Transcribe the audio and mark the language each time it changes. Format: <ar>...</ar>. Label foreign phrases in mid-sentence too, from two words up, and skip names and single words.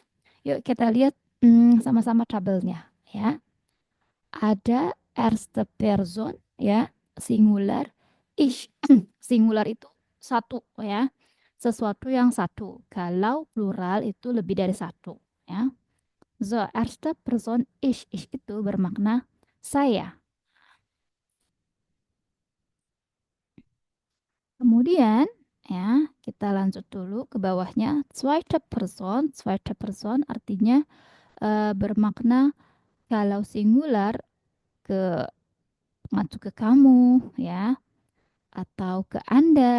<id>Yuk kita lihat sama-sama tabelnya ya. Ada</id> <de>erste Person</de> <id>ya, singular. Ich, singular itu satu ya, sesuatu yang satu. Kalau plural itu lebih dari satu ya. So,</id> <de>erste Person ich</de> <id>itu bermakna saya. Kemudian ya, kita lanjut dulu ke bawahnya.</id> <de>Zweite Person</de> <id>artinya bermakna kalau singular ke mengacu ke kamu ya atau ke Anda.</id>